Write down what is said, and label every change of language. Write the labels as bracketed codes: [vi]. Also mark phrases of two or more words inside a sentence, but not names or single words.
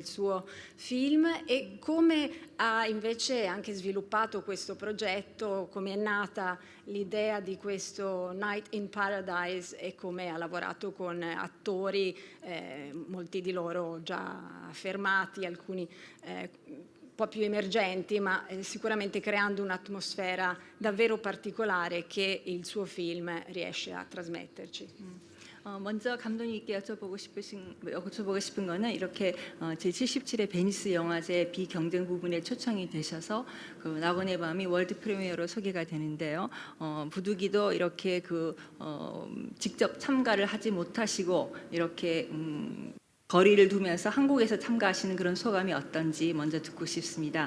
[it] suo film, e come ha invece anche sviluppato questo progetto, come è nata l'idea di questo Night in Paradise e come ha lavorato con attori, molti di loro già affermati, alcuni un po' più emergenti, ma sicuramente creando un'atmosfera davvero particolare che il suo film riesce a trasmetterci. [ko] 먼저 감독님께 여쭤보고 싶은 거는 이렇게 제77회 베니스 영화제 비경쟁 부분에 초청이 되셔서 그 낙원의 밤이 월드 프리미어로 소개가 되는데요. 부득이도 이렇게 직접 참가를 하지 못하시고 이렇게 거리를 두면서 한국에서 참가하시는 그런 소감이 어떤지 먼저 듣고 싶습니다.